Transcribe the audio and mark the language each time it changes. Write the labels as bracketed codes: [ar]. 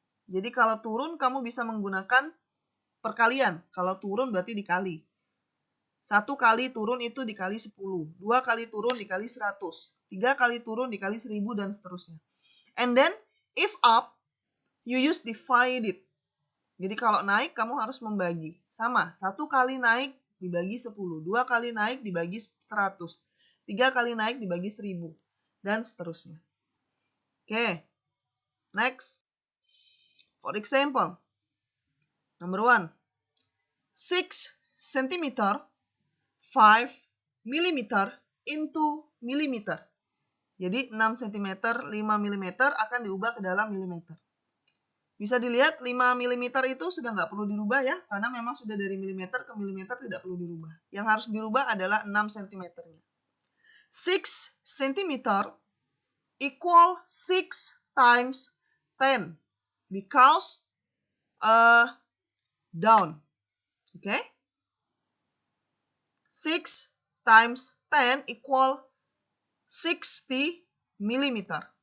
[id] Jadi kalau turun kamu bisa menggunakan perkalian. Kalau turun berarti dikali. 1 kali turun itu dikali 10. 2 kali turun dikali 100. 3 kali turun dikali 1000 dan seterusnya. [en] And then, if up, you use divided. [id] Jadi kalau naik kamu harus membagi. Sama, 1 kali naik dibagi 10. 2 kali naik dibagi 100. 3 kali naik dibagi 1000. Dan seterusnya. Oke. Next. [en] For example, number 1. 6 centimeter 5 mm into millimeter. [id] Jadi 6 cm, 5 mm akan diubah ke dalam milimeter. Bisa dilihat 5 mm itu sudah nggak perlu dirubah ya, karena memang sudah dari milimeter ke milimeter tidak perlu dirubah. Yang harus dirubah adalah 6 cm-nya. [en] 6 cm equal 6 times 10 because down. Okay? 6 times 10 equal 60 millimeter.